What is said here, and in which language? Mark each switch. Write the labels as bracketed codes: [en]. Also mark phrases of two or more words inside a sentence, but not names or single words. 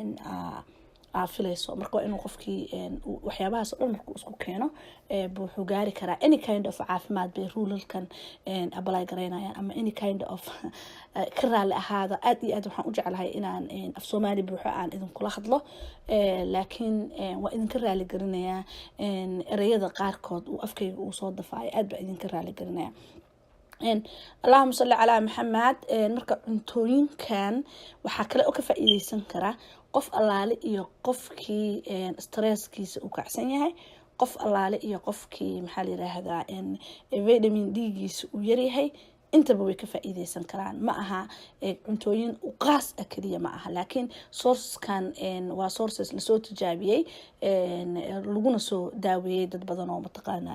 [so] filayso marka waa inuu qofkii waxyaabahaas oo dhan markuu isku keeno wuxuu gaari karaa [en] any kind of [so] caafimaad bay rulalkan apply garaynayaan ama [en] any kind of [so] ka raali ahaada aad iyo aad waxaan u jeclahay inaan af Soomaali buuxo aan idinkula hadlo laakiin waa idinka raali garinayaa ereyada qaarkood uu afkayga uu soo dafaayo aad baa idinka raali garinayaa [ar] اللهم صل على محمد [so] marka cuntooyinkan waxa kale oo ka faa'iideysan kara qof allaale iyo qofkii stresskiisa uu kacsan yahay qof allaale iyo qofkii maxaa la yiraahdaa vitamin D-giisa uu yar yahay intaba way ka faa'iideysan karaan ma aha cuntooyin u qaas ah kaliya ma aha laakiin sourceskan waa sources la soo tijaabiyay laguna soo daaweeyay dad badan oo mataqaanaa